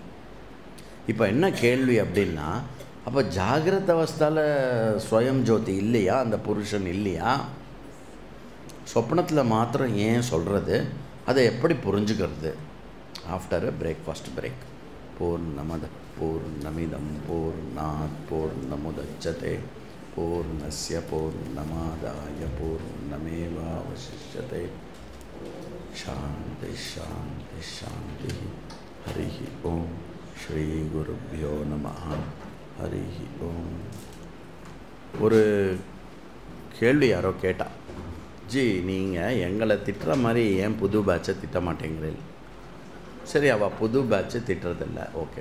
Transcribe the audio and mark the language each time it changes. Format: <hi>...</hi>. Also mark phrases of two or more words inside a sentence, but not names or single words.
<ta>இப்போ என்ன கேள்வி அப்படின்னா, அப்போ ஜாகிரத அவஸ்தாவில் ஸ்வயம் ஜோதி இல்லையா? அந்த புருஷன் இல்லையா? சொப்பனத்தில் மாத்திரம் ஏன் சொல்கிறது? அதை எப்படி புரிஞ்சுக்கிறது?</ta> <en>after breakfast break.</en> <sa>पूर्णमदः पूर्णमिदं पूर्णात् पूर्णमुदच्यते पूर्णस्य पूर्णमादाय पूर्णमेवावशिष्यते. शान्तिः शान्तिः शान्तिः. हरि ओम्। श्री गुरुभ्यो नमः. हरि ओम्.</sa> <ta>ஒரு கேள்வி யாரோ கேட்டா, ஜி நீங்கள் எங்களை திட்டுற மாதிரி ஏன் புது பேட்சை திட்ட மாட்டேங்கிறீங்க? சரி, அவள் புது பேட்சை திட்டுறதில்ல, ஓகே.</ta>